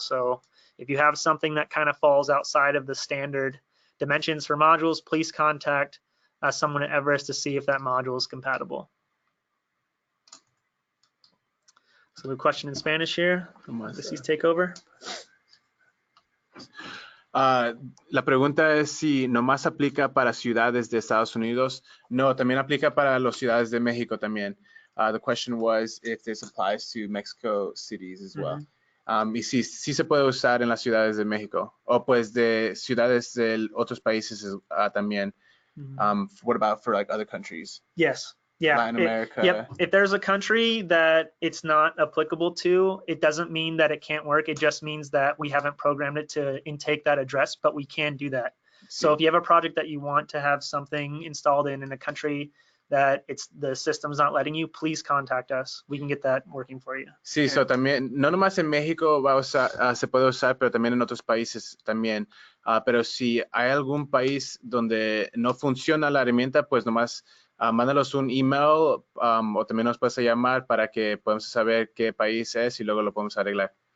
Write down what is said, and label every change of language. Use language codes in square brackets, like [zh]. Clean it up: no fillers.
[en] So if you have something that kind of falls outside of the standard dimensions for modules, please contact someone at Everest to see if that module is compatible. So the question in Spanish here, this is take over. [es] La pregunta es si nomás aplica para ciudades de Estados Unidos. No, también aplica para las ciudades de México también. [en] The question was if this applies to Mexico cities as well. [es] Y sí se puede usar en las ciudades de México o pues de ciudades de otros países también. [en] What about for like other countries? Yes. Yeah. Latin America. Yep. If there's a country that it's not applicable to, it doesn't mean that it can't work. It just means that we haven't programmed it to intake that address, but we can do that. So if you have a project that you want to have something installed in a country that the system's not letting you, please contact us. We can get that working for you. [es] Sí, so también, no nomás en México se puede usar, pero también en otros países también. Pero si hay algún país donde no funciona la herramienta, pues nomás mándanos un email o también nos puedes llamar para que podamos saber qué país es y luego lo podemos arreglar.